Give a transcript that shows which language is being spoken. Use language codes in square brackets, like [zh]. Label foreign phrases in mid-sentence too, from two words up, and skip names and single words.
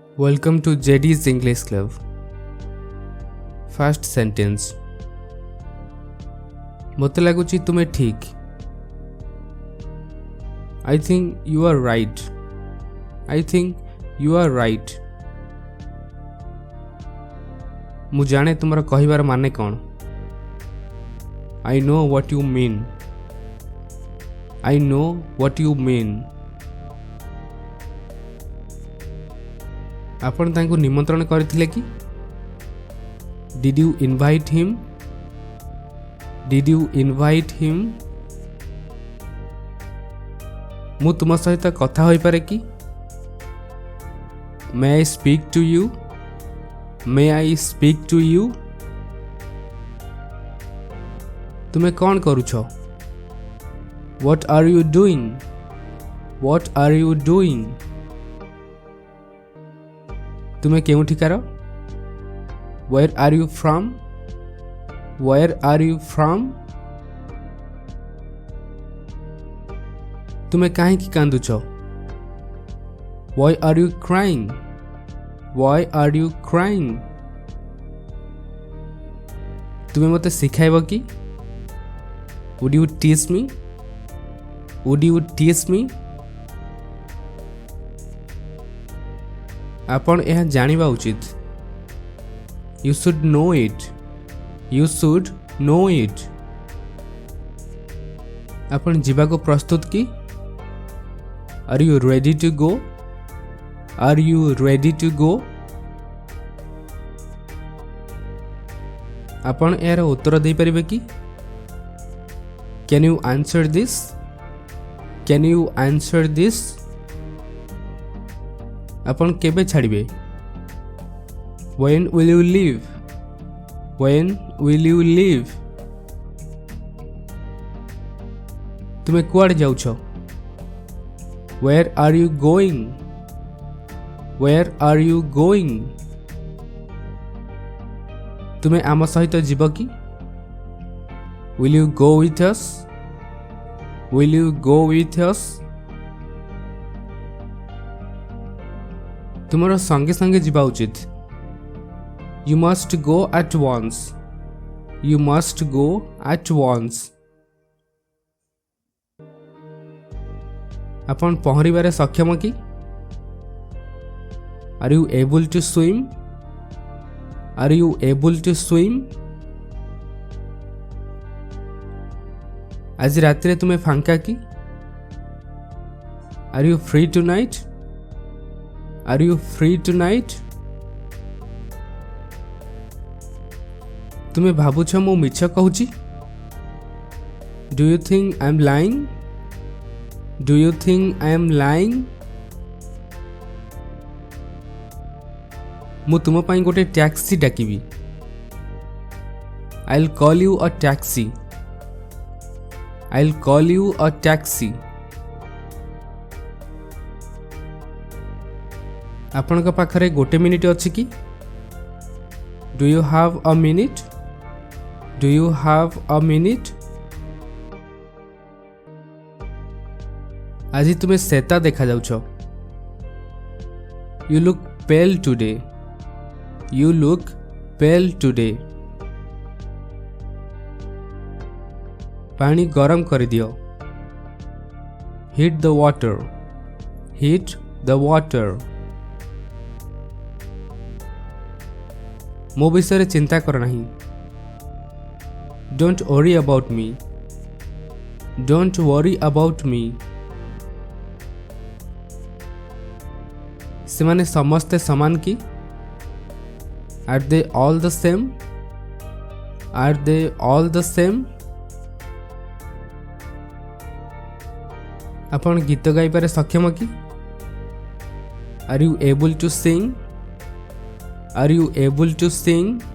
[en] Welcome to JD's English Club. First sentence. [or] ମୋତେ ଲାଗୁଛି ତୁମେ ଠିକ୍. [en] I think you are right. I think you are right. [or] ମୁଁ ଜାଣେ ତୁମର କହିବାର ମାନେ କ'ଣ. [en] I know what you mean. I know what you mean. [or] ଆପଣ ତାଙ୍କୁ ନିମନ୍ତ୍ରଣ କରିଥିଲେ କି? [en] Did you invite him? Did you invite him? [or] ମୁଁ ତୁମ ସହିତ କଥା ହୋଇପାରେ କି? [en] May I speak to you? May I speak to you? [or] ତୁମେ କ'ଣ କରୁଛ? [en] What are you doing? What are you doing? [or] ତୁମେ କେଉଁଠିକାର? [en] Where are you from? Where are you from? [or] ତୁମେ କାହିଁକି କାନ୍ଦୁଛ? [en] Why are you crying? Why are you crying? [or] ତୁମେ ମୋତେ ଶିଖାଇବ କି? [en] Would you teach me? Would you teach me? [or] ଆପଣ ଏହା ଜାଣିବା ଉଚିତ. [en] You should know it. You should know it. [or] ଆପଣ ଯିବାକୁ ପ୍ରସ୍ତୁତ କି? [en] Are you ready to go? Are you ready to go? [or] ଆପଣ ଏହାର ଉତ୍ତର ଦେଇପାରିବେ କି? [en] Can you answer this? Can you answer this? [or] ଆପଣ କେବେ ଛାଡ଼ିବେ? [en] When will you leave? When will you leave? [or] ତୁମେ କୁଆଡ଼େ ଯାଉଛ? [en] Where are you going? Where are you going? [or] ତୁମେ ଆମ ସହିତ ଯିବ କି? [en] Will you go with us? Will you go with us? [or] ତୁମର ସଙ୍ଗେ ସଙ୍ଗେ ଯିବା ଉଚିତ. [en] You must go at once. You must go at once. [or] ଆପଣ ପହଁରିବାରେ ସକ୍ଷମ କି? [en] Are you able to swim? Are you able to swim? [or] ଆଜି ରାତିରେ ତୁମେ ଫାଙ୍କା କି? [en] Are you free tonight? Are you free tonight? [or] ତୁମେ ଭାବୁଛ ମୁଁ ମିଛ କହୁଛି? [en] Do you think I am lying? Do you think I am lying? [or] ମୁଁ ତୁମ ପାଇଁ ଗୋଟେ ଟ୍ୟାକ୍ସି ଡାକିବି. [en] I'll call you a taxi. I'll call you a taxi. [or] ଆପଣଙ୍କ ପାଖରେ ଗୋଟେ ମିନିଟ୍ ଅଛି କି? [en] Do you have a minute? Do you have a minute? [or] ଆଜି ତୁମେ ଶେତା ଦେଖାଯାଉଛ. [en] You look pale today. You look pale today. [or] ପାଣି ଗରମ କରିଦିଅ. [en] Heat the water. Heat the water. [or] ମୋ ବିଷୟରେ ଚିନ୍ତା କର ନାହିଁ. [en] Don't worry about me. Don't worry about me. [or] ସେମାନେ ସମସ୍ତେ ସମାନ କି? [en] Are they all the same? Are they all the same? [or] ଆପଣ ଗୀତ ଗାଇବାରେ ସକ୍ଷମ କି? [en] Are you able to sing? Are you able to sing?